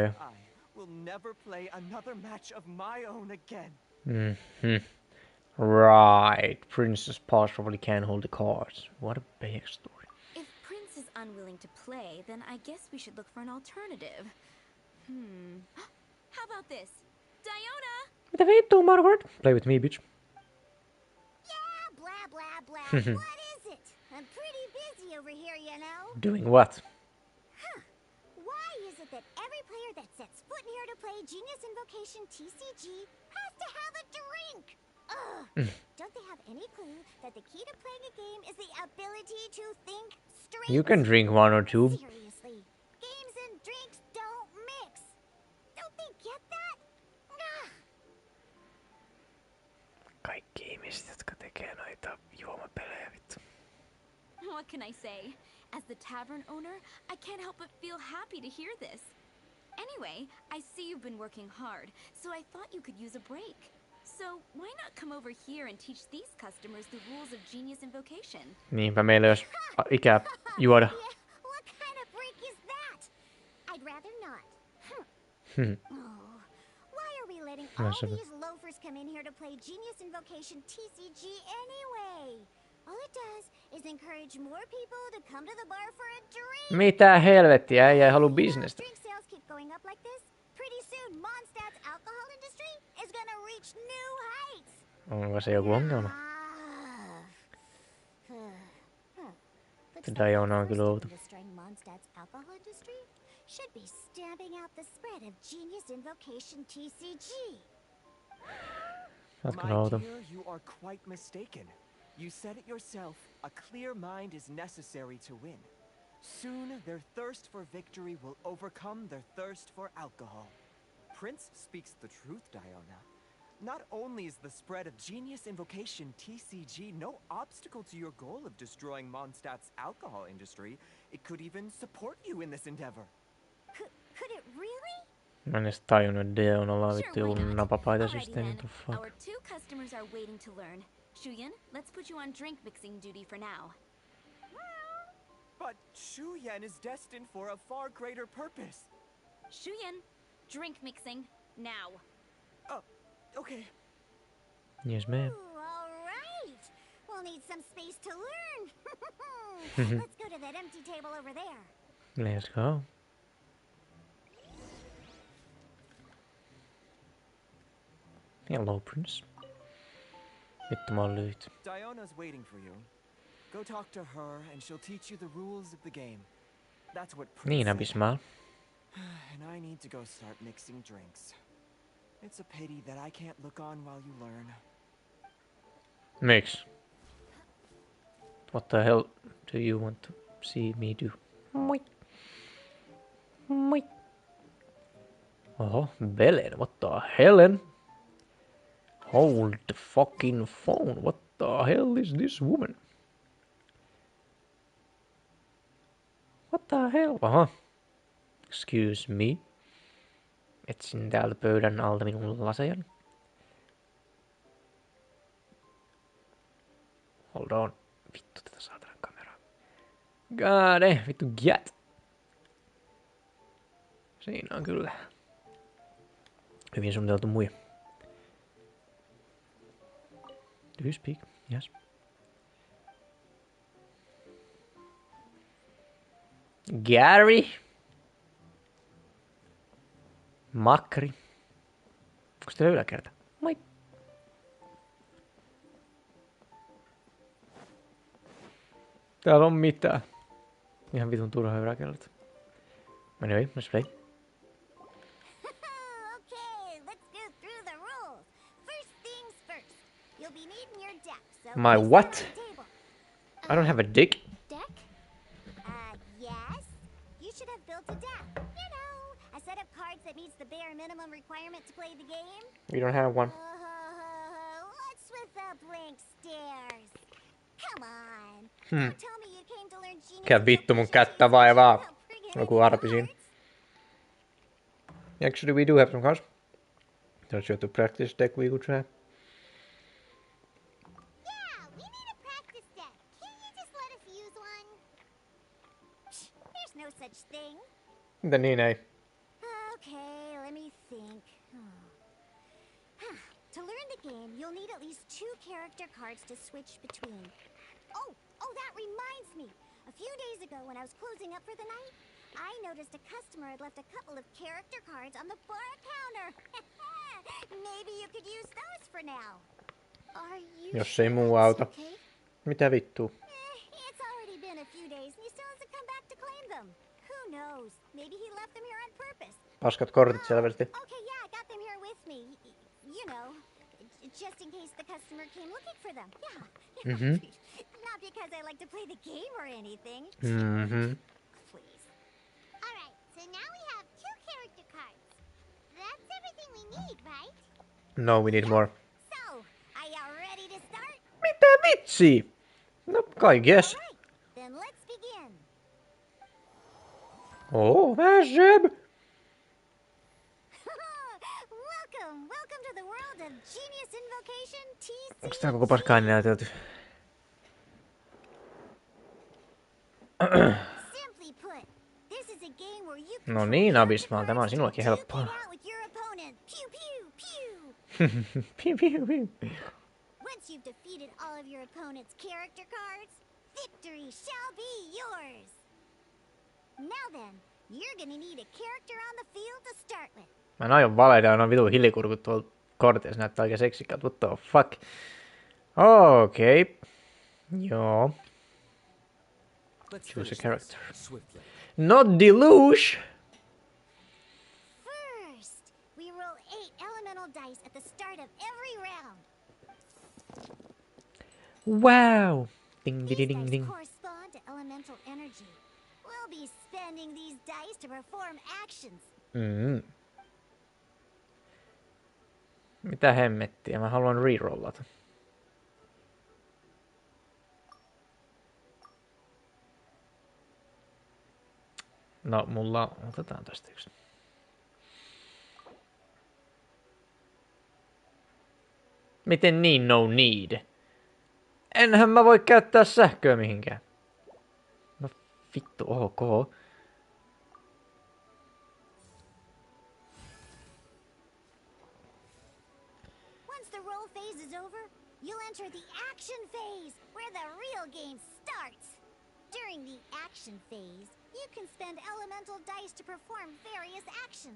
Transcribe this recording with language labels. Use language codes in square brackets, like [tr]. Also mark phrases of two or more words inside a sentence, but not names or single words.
[en] I will never play another match of my own again. Right. Princess probably can't hold the cards. What a backstory. If Prince is unwilling to play, then I guess we should look for an alternative. How about this? Diona! [fi] Mitä vittua, [en] Margaret? Play with me, bitch. Yeah, blah, blah, blah. What is it? I'm pretty busy over here, you know. Doing what? Why is it that every player that sets foot in here to play Genius Invocation TCG has to have a drink? Ugh. Don't they have any clue that the key to playing a game is the ability to think straight? You can drink one or two. Seriously, games and drinks don't mix. Don't they get that? [fi] Kaikki ihmiset, jotka tekee noita juomapelejä, vittu. [en] What can I say? As the tavern owner, I can't help but feel happy to hear this. Anyway, I see you've been working hard, so I thought you could use a break. So why not come over here and teach these customers the rules of Genius Invocation? [fi] Niinpä meillä ei olisi ikää juoda. [en] What kind of break is that? I'd rather not. Why are we letting all these loafers come in here to play Genius Invocation TCG anyway? All it does is encourage more people to come to the bar for a drink. [fi] Mitä helvettiä, äijä ei halua bisnestä. [en] Drink sales keep going up like this. Pretty soon, Mondstadt's alcohol industry is gonna reach new heights. [fi] Onko se joku ongelma? Diona on kyllä outo. [en] Destroying Mondstadt's alcohol industry should be stamping out the spread of Genius Invocation TCG. My dear, you are quite mistaken. You said it yourself, a clear mind is necessary to win. Soon, their thirst for victory will overcome their thirst for alcohol. Prince speaks the truth, Diona. Not only is the spread of Genius Invocation TCG no obstacle to your goal of destroying Mondstadt's alcohol industry, it could even support you in this endeavor. Could it really? [fi] Mä en edes tajunnut, Deonalla on vittu joku napapaita systeemi, [en] what the fuck. Our two customers are waiting to learn. Shuyen, let's put you on drink mixing duty for now. But Shuyan is destined for a far greater purpose. Shuyan, drink mixing, now. Okay. Yes, ma'am. All right. We'll need some space to learn. Let's go to that empty table over there. Let's go. Hello, Prince. [fi] Vittu mä oon lyhyt. [en] Diana's waiting for you. Go talk to her and she'll teach you the rules of the game. That's what Prince [fi] Niin, [en] said. Abismal. And I need to go start mixing drinks. It's a pity that I can't look on while you learn. [fi] Miksi? [en] What the hell do you want to see me do? [fi] Moi. Moi. Oho, [en] Belen, what the hell? Hold the fucking phone. What the hell is this woman? What the hell? Aha. Excuse me. [fi] Etsin täältä pöydän alta minun lasejan. [en] Hold on. [fi] Vittu tätä saatanan kameraa. [en] God, vittu get. [fi] Siinä on kyllä hyvin suunniteltu muija. [en] Do you speak? Yes. Gary. Makri. [fi] Onko teillä yläkerta? Moi. Täällä on mitään. Ihan vitun turha yläkerta. [en] Anyway, let's play. Okay, let's go through the rules. First things first. You'll be needing your deck. So My place it what? on the table. I don't have a dick. Deck? Yes. You should have built a deck. You know, a set of cards that meets the bare minimum requirement to play the game. We don't have one. What's with the blank stares? Come on. Hmm. Don't tell me you came to learn genius. [fi] Mikä vittu mun kättä vaivaa? Joku arpi siinä. [en] Actually, we do have some cards. Don't you have to practice deck we could try? Yeah, we need a practice deck. Can't you just let us use one? There's no such thing. [fi] Mitä niin ei? [en] Okay, let me think. To learn the game, you'll need at least 2 character cards to switch between. Oh, that reminds me. A few days ago when I was closing up for the night, I noticed a customer had left a couple of character cards on the bar counter. Maybe you could use those for now. Are you [fi] Jos ei muu auta. [en] okay? [fi] Mitä vittu? [en] It's already been a few days and he still hasn't come back to claim them. Who knows? Maybe he left them here on purpose. [fi] Paskat kortit selvästi. [en] Okay, yeah, I got them here with me. You know, just in case the customer came looking for them. Yeah. Mhm. Not because I like to play the game or anything. Mhm. Please. All right, so now we have 2 character cards. That's everything we need, right? No, we need more. So, are you ready to start? [fi] Mitä vitsi? No, kai guess. [en] Then let's begin. Oh, Ashab. Welcome to the world of Genius Invocation TC. [fi] Onks tää koko paskaa näytelty? [en] Simply put, this is a game where you [fi] No niin, Abismal, tämä on sinullekin helppoa. [en] out with your opponent. Pew pew pew. [fi] Piu, piu, piu. [en] Once you've defeated all of your opponent's character cards, victory shall be yours. Now then, you're gonna need a character on the field to start with. [fi] Mä en aion valeita, on vitun hilikurkut tuolla korteissa, näyttää oikein seksikkaat. [en] What the fuck? [fi] Okei. Okay. Joo. [en] Choose a character. Not Deluge! First, we roll 8 elemental dice at the start of every round. Wow! Ding, ding, These ding, dice ding. correspond to elemental energy. We'll be spending these dice to perform actions. [fi] Mitä hemmettiä? Mä haluan rerollata. No, mulla... Otetaan tästä yksi. Miten niin [en] no need? [fi] Enhän mä voi käyttää sähköä mihinkään. No vittu ok. [en] Once the roll phase is over, you'll enter the action phase, where the real game starts. During the action phase, you can spend elemental dice to perform various actions.